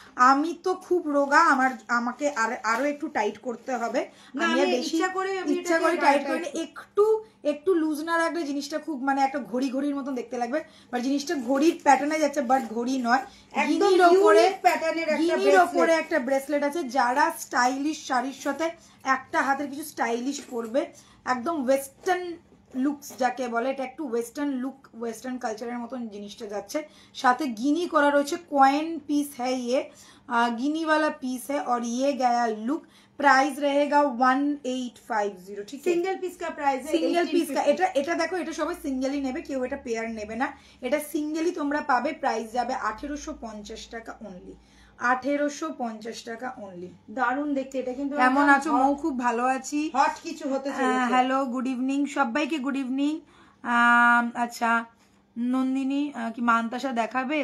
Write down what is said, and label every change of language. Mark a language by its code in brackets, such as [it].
[bn] আমি তো খুব রোগা, আমাকে আরো একটু টাইট করতে হবে, আমি বেশি ইচ্ছা করে টাইট করি, একটু লুজ না রাখলে জিনিসটা খুব মানে একটা ঘড়ির মতন দেখতে লাগবে, বাট জিনিসটা ঘড়ির প্যাটার্নে যাচ্ছে, বাট ঘড়ি নয়, গিনির ওপরে একটা ব্রেসলেট আছে। যারা স্টাইলিশ শাড়ির সাথে একটা হাতের কিছু স্টাইলিশ পরবে, একদম ওয়েস্টার্ন লুকস যাকে বলে, এটা একটু ওয়েস্টার্ন লুক, ওয়েস্টার্ন কালচারের মতন জিনিসটা যাচ্ছে। সাথে গিনি করা রয়েছে, কয়েন পিস [hi] है ये, गिनी वाला पीस है, और ये गया लुक। प्राइस रहेगा 1850, ठीक है। সিঙ্গেল পিস का प्राइस है, সিঙ্গেল পিস का। [bn] এটা দেখো, এটা সবাই সিঙ্গেলই নেবে, কেউ এটা পেয়ার নেবে না, এটা সিঙ্গেলই তোমরা পাবে। প্রাইস যাবে 1850 টাকা অনলি, 1850 টাকা অনলি। দারুণ দেখতে এটা কিন্তু। কেমন আছো মৌ? খুব ভালো আছি, হট কিছু হতে চলেছে। হ্যালো গুড ইভিনিং সবাইকে, গুড ইভিনিং। আচ্ছা নন্দিনী কি মান্তাসা দেখাবে?